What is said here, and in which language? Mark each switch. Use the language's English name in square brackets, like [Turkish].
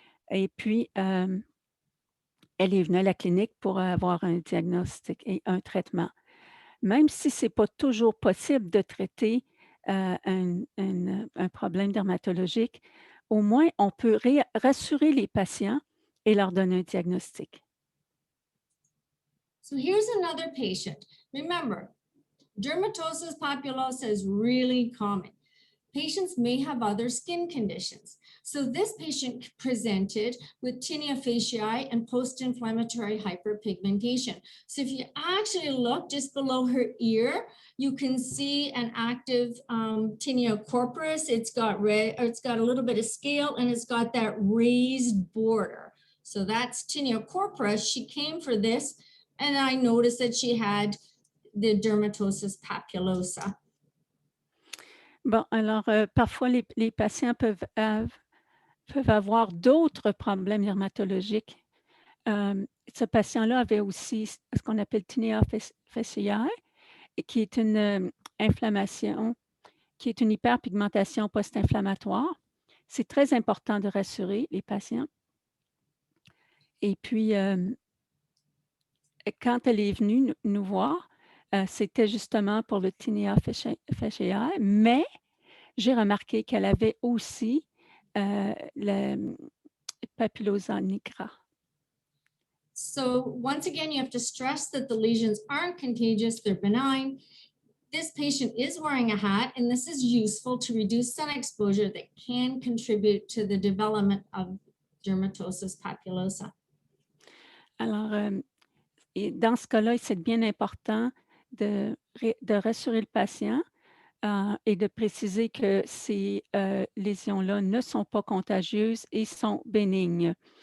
[French] Et puis, elle est venue à la clinique pour avoir un diagnostic et un traitement. Même si ce n'est pas toujours possible de traiter un problème dermatologique, au moins on peut rassurer les patients et leur donner un diagnostic. [English] So here's another patient. Remember, dermatosis papulosa is really common. Patients may have other skin conditions. So this patient presented with tinea faciae and post-inflammatory hyperpigmentation. So if you actually look just below her ear, you can see an active tinea corporis. It's got red, or it's got a little bit of scale, and it's got that raised border. So that's tinea corporis. She came for this, and I noticed that she had the dermatosis papulosa. [French] Bon, alors, parfois les patients peuvent avoir d'autres problèmes dermatologiques. Ce patient-là avait aussi ce qu'on appelle tinea faciae, qui est une inflammation, qui est une hyperpigmentation post-inflammatoire. C'est très important de rassurer les patients. Et puis, quand elle est venue nous voir, c'était justement pour le tinea faciae, mais j'ai remarqué qu'elle avait aussi le papillosa nigra. [English] So once again, you have to stress that the lesions aren't contagious, they're benign. This patient is wearing a hat, and this is useful to reduce sun exposure that can contribute to the development of dermatosis papulosa. [French] Alors, et dans ce cas-là, c'est bien important de rassurer le patient et de préciser que ces lésions-là ne sont pas contagieuses et sont bénignes.